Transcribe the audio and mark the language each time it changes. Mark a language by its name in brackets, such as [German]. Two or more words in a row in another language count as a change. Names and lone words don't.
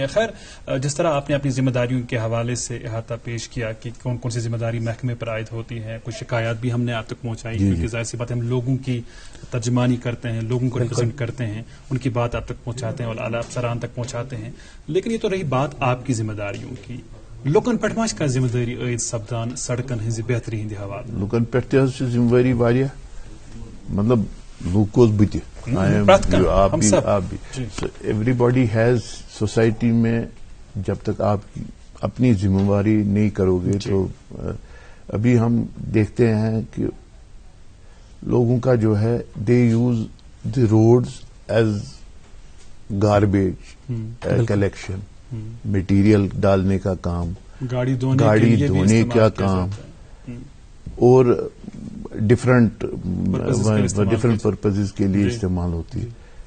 [Urdu] خیر, جس طرح آپ نے اپنی ذمہ داریوں کے حوالے سے احاطہ پیش کیا کہ کون کون سی ذمہ داری محکمے پر عائد ہوتی ہے, کچھ شکایات بھی ہم نے آپ تک پہنچائی کیونکہ ظاہر سی بات ہے ہم لوگوں کی ترجمانی کرتے ہیں, لوگوں کو ریپرزینٹ کرتے ہیں, ان کی بات آپ تک پہنچاتے ہیں اور اعلیٰ افسران تک پہنچاتے ہیں. لیکن یہ تو رہی بات آپ کی ذمہ داریوں کی. [Kashmiri] لوکن پٹھ کا ذمہ داری عائد سپدان سڑکن ہز بہتری ہند حوالہ لوکن پٹھ ذمہ داری واریاہ, مطلب لوکوز بتہ [Urdu] آپ بھی [English] everybody has. [Urdu] سوسائٹی میں جب تک آپ اپنی ذمہ داری نہیں کرو گے تو ابھی ہم دیکھتے ہیں کہ لوگوں کا جو ہے [English] they use the roads as garbage collection, [Urdu] مٹیریل ڈالنے کا کام, گاڑی دھونے کا کام, اور [English] different purposes [Urdu] کے لیے استعمال ہوتی ہے.